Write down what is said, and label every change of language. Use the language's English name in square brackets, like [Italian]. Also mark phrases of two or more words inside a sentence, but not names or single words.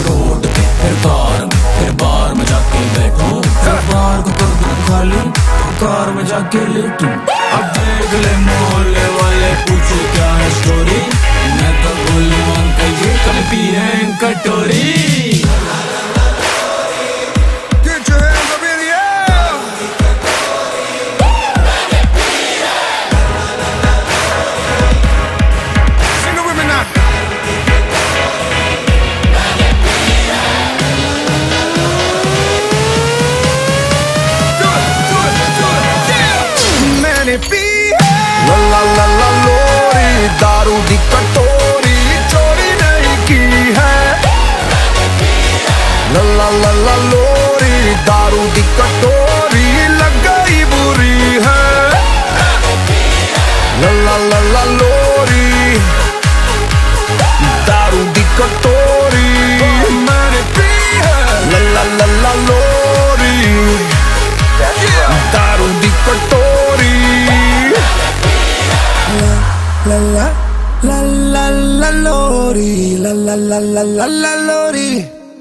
[Hindi] रोड पे फिर कार में, फिर बार में जाके बैठूं, फिर बार को कर दूं खाली, कार में जाके लेटूं। अब देख ले मोहल्ले वाले पूछो क्या है स्टोरी, मैं तो बोलूं अंकल जी कल पिए कटोरी। [English] Get your hands up in the air. Sing it with me now. Do it, yeah. [Hindi] मैंने पी है ला ला ला लोरी, [Punjabi] दारू दी कटोरी [Hindi] चोरी नहीं की है। ला ला ला ला लोरी, [Punjabi] दारू दी कटोरी [Hindi] लग गई बुरी है। ला ला ला ला लोरी, [Punjabi] दारू दी कटोरी [Hindi] मैंने पी है। ला ला ला ला लोरी, [Punjabi] दारू दी कटोरी। La la la la la lori, la la la la la la lori.